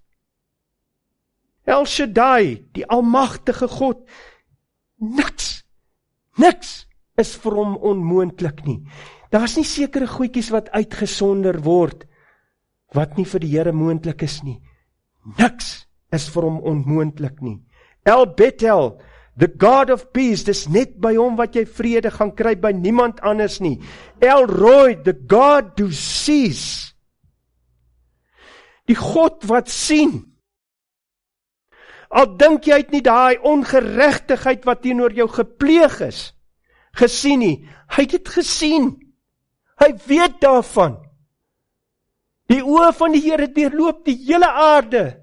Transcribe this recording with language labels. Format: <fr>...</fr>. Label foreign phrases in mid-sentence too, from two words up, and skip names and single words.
<af>El Shaddai, die almagtige God, niks is vir hom onmoontlik nie. Daar's nie sekere goedjies wat uitgesonder word, wat nie vir die Here moontlik is nie. Niks is vir hom onmoontlik nie. El Bethel,</af> <en>the God of peace,</en> <af>dis net by hom wat jy vrede gaan kry, by niemand anders nie.</af> <en>El Roi, the God who sees,</en> <af>die God wat sien. Al dink jy het nie daai ongeregtigheid wat teenoor jou gepleeg is, gesien nie. Hy het dit gesien. Hy weet daarvan. Die oë van die Here deurloop die hele aarde.</af>